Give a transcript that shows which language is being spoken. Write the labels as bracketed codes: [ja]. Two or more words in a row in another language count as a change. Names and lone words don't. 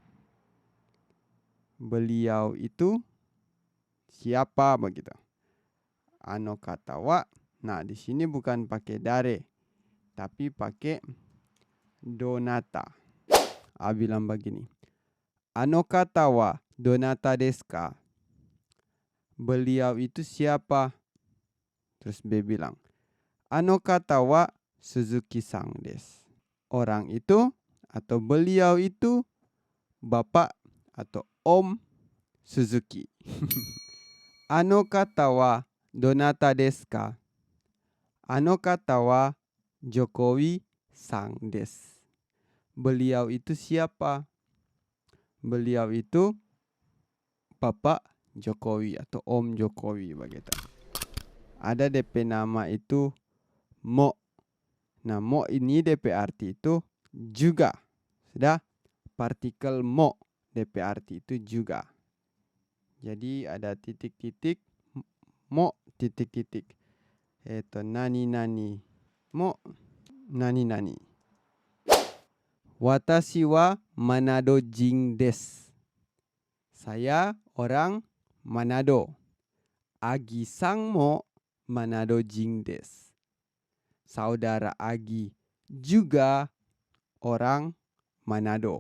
[id] Beliau itu siapa begitu. [ja] あの方は. [id] Nah, di sini bukan pakai dare, tapi pakai donata. A bilang begini. [ja] あの方はどなたですか? [id] Beliau itu siapa? Terus B bilang. [ja] あの方はSuzukiさんです. [id] Orang itu atau beliau itu bapak atau Om Suzuki. [ja] あの方はどなたですか? あの方はJokowiさんです. [id] Beliau itu siapa? Beliau itu Bapak Jokowi atau Om Jokowi begitu. Ada DP nama itu mo. Nah, mo ini DP arti itu juga. Sudah? Partikel mo DP arti itu juga. Jadi ada titik-titik, mo titik-titik. [ja] Itu なになに。もなになに. Watashi wa Manado jin desu. [id] Saya orang Manado. [ja] Agi-san mo Manado jin desu. [id] Saudara Agi juga orang Manado.